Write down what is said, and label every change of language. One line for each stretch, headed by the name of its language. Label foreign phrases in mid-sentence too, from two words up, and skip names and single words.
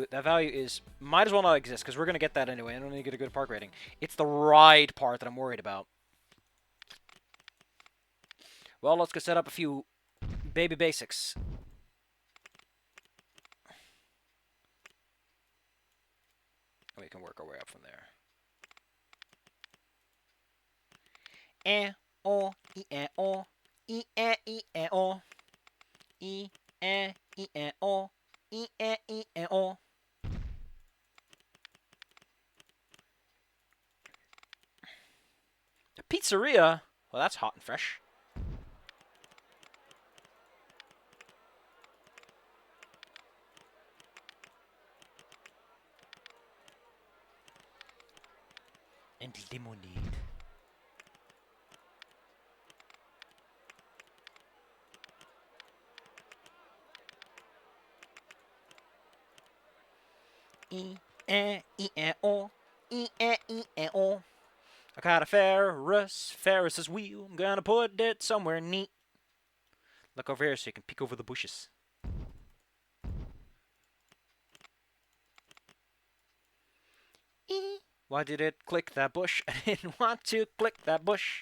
English: That value is might as well not exist because we're gonna get that anyway. I don't need to get a good park rating. It's the ride part that I'm worried about. Well, let's go set up a few baby basics. We can work our way up from there. O e o e o e o o. The pizzeria? Well, that's hot and fresh. And lemonade. O o. I got a Ferris's wheel. I'm gonna put it somewhere neat. Look over here so you can peek over the bushes. Why did it click that bush? I didn't want to click that bush.